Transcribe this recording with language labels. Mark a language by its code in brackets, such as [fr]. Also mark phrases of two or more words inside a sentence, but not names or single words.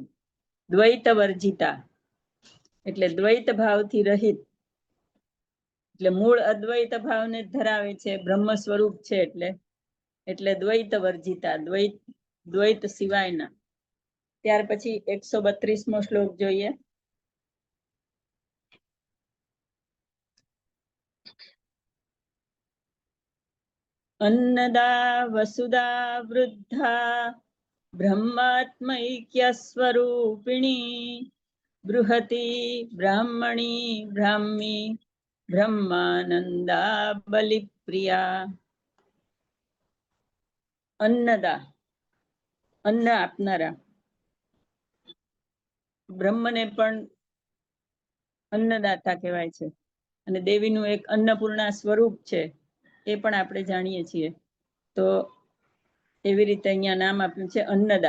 [gu] દ્વૈત વર્જિતા એટલે દ્વૈત ભાવથી રહિત, એટલે મૂળ અદ્વૈત ભાવને ધરાવે છે, બ્રહ્મ સ્વરૂપ છે એટલે દ્વૈત વર્જિતા, દ્વૈત સિવાયના. ત્યાર પછી 132મો શ્લોક જોઈએ. [sa] अन्नदा वसुदा वृद्धा ब्रह्मात्मैक्य स्वरूपिणी बृहती ब्राह्मणी ब्राह्मी ब्रह्मानंदा बलिप्रिया. अन्नदा, [gu] અન્ન આપનારા. બ્રહ્મને પણ અન્નદાતા કહેવાય છે અને દેવીનું એક અન્નપૂર્ણા સ્વરૂપ છે, એ પણ આપણે જાણીએ છીએ. તો એવી રીતે અહીંયા નામ આપ્યું છે અન્નદા.